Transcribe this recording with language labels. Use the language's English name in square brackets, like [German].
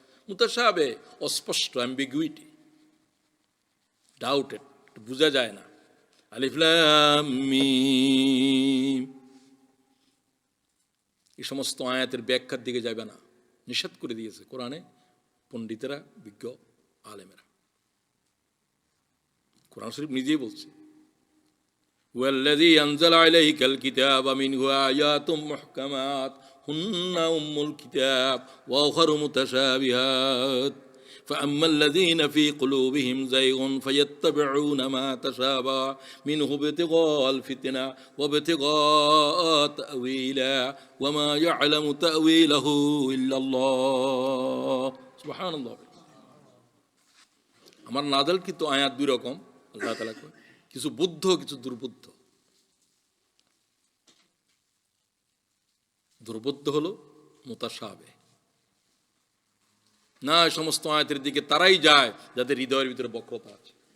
[Bangla] মুতাশাবে, অস্পষ্ট, ambiguity, doubted, বোঝা যায় না। আলিফ লাম মিম, এই সমস্ত আয়াতের ব্যাখ্যার দিকে যাবে না, নিষেধ করে দিয়েছে কোরআনে পণ্ডিতেরা, বিজ্ঞ আলেমেরা। কোরআন শরীফ নিজেই বলছে, [Arabic] ওয়াল্লাযী আনজালা আলাইকাল কিতাবা মিনহু আয়াতুম মুহকামাত হুন্না উম্মুল কিতাব ওয়া উখারু মুতাশাবিহাত فأما الذين في قلوبهم زيغ فيتبعون ما تشابه منه ابتغاء الفتنة وابتغاء تأويله وما يعلم تأويله إلا الله سبحان الله। [Bangla] আমার নাযিল কিন্তু আয়াত দুই রকম, আল্লাহ তাআলা কয়, কিছু বুদ্ধ, কিছু দুর্বুদ্ধ। দুর্বুদ্ধ হলো মুতাশাবে, না সমস্ত আয়াতের দিকে তারাই যায় যাদের হৃদয়ের ভিতরে বক্রতা আছে।